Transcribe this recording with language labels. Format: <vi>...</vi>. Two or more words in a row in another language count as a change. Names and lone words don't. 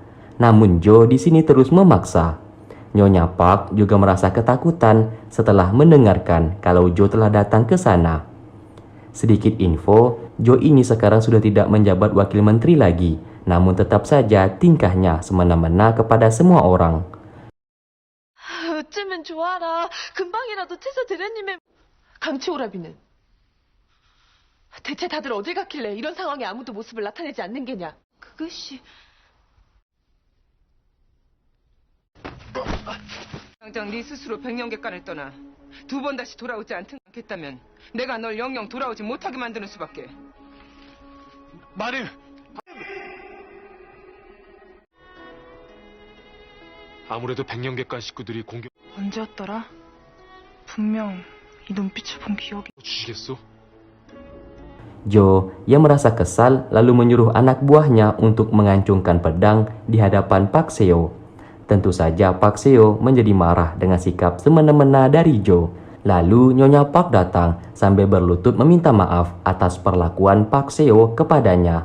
<id>Namun Joe di sini terus memaksa. Nyonya Park juga merasa ketakutan setelah mendengarkan kalau Joe telah datang ke sana. Sedikit info, Joe ini sekarang sudah tidak menjabat wakil menteri lagi, namun tetap saja tingkahnya semena-mena kepada semua orang.</id> <ko>어쩌면 좋아라. 금방이라도 태서 대련님의 강치 오라비는 대체 다들 어딜 갔길래 이런 상황에 아무도 모습을 나타내지 않는 게냐? 그것이 당장 네 스스로 백년객관을 떠나 두 번 다시 돌아오지 않겠다면 내가 널 영영 돌아오지 못하게 만드는 수밖에. 마님, 아무래도 백년객관 식구들이 공격 언제였더라? 분명 이 눈빛을 본 기억이. 주시겠소?</ko> <id>Joe yang merasa kesal lalu menyuruh anak buahnya untuk mengancungkan pedang di hadapan Park Seo. Tentu saja Park Seo menjadi marah dengan sikap semena-mena dari Joe. Lalu Nyonya Park datang sambil berlutut meminta maaf atas perlakuan Park Seo kepadanya.</id>